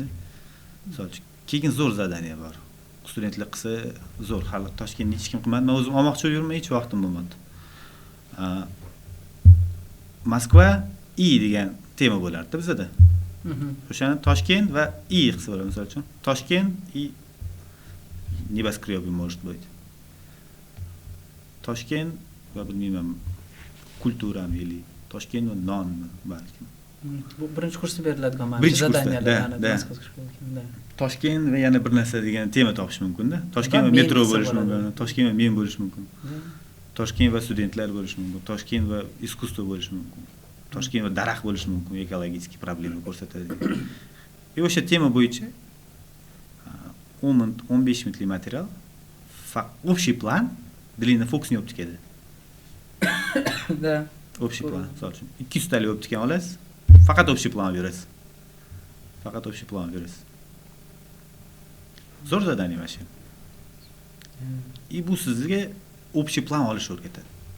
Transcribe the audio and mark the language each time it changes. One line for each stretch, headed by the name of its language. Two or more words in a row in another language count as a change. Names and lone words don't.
Uzbek: Misol uchun, keyin zo'r zadaniya bor. Studentlar qilsa zo'r, hali Toshkentda hech kim qilmadi. Men o'zim olmoqchi yurmay, hech vaqtim bo'lmadi. Moskva I degan tema bo'lardi bizda. O'shani Toshkent va I qilsa bo'ladi, misol uchun.
Russian: Toshkent и небоскребы может быть.
Uzbek: Toshkent va bilmayman kulturami или Toshkent va nonmi balki. Bu birinchi kursda beriladigan mana zadaniyalar. Toshkent va yana bir narsa degan tema topish mumkin-da. Toshkent va metro bo'lishi mumkin, Toshkent va men bo'lishi mumkin. Toshkent va studentlar bo'lishi mumkin, Toshkent va искусство bo'lishi mumkin. Toshkent va daraxt bo'lishi mumkin, ekologik problema ko'rsatadi. O'sha tema bo'yicha 10-15 minutli material,
Russian: общий план, длинный фокус не optikada. Da. Общий план,
Uzbek: misol uchun 200 talik optikani olasiz, faqat общий план berasiz. Faqat
Russian: общий план
Uzbek: berasiz. Zo'r zadaniya mana shu. Bu sizga
Russian: общий план
Uzbek: olish o'rgatadi.